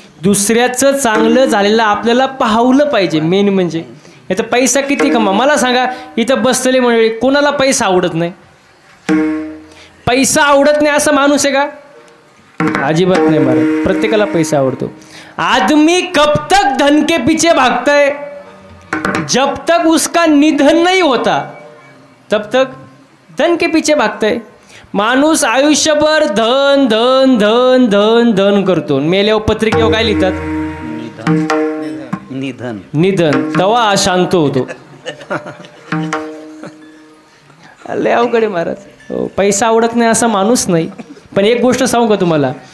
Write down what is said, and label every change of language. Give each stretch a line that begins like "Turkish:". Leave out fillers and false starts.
Marathi: दुसऱ्याचं चांगलं झालेलं आपल्याला पाहवलं पाहिजे. मेन म्हणजे इथं पैसा किती कमा. मला सांगा, इथं बसलेले मंडळी कोणाला पैसा आवडत नाही? पैसा आवडत नाही असं माणूस आहे का? अजिबात नाही महाराज. प्रत्येकाला पैसा आवडतो.
Hindi: आदमी कब तक धन के पीछे भागता है, जब तक उसका निधन नहीं होता तब तक धन के पीछे भागता है.
Marathi: माणूस आयुष्यभर धन धन धन धन धन करतो. मेल्यावर पत्रिकेवर काय लिहितात? निधन. निधन. तेव्हा शांत होतो. लय अवघड आहे महाराज. हो, पैसा आवडत नाही असा माणूस नाही. पण एक गोष्ट सांगू का तुम्हाला?